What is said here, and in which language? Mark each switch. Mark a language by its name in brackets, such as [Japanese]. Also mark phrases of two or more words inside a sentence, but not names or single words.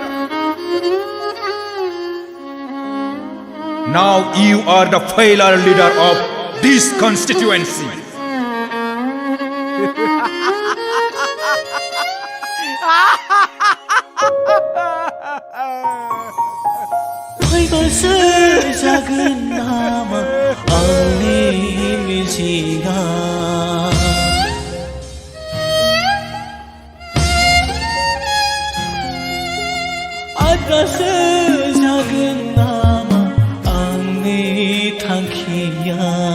[English] Now you are the failure leader of this constituency. [Bodo] फैगोलसो जागोन नामा आंनि मिजिंआ आद्रासो जागोन नामा आंनि थांखिया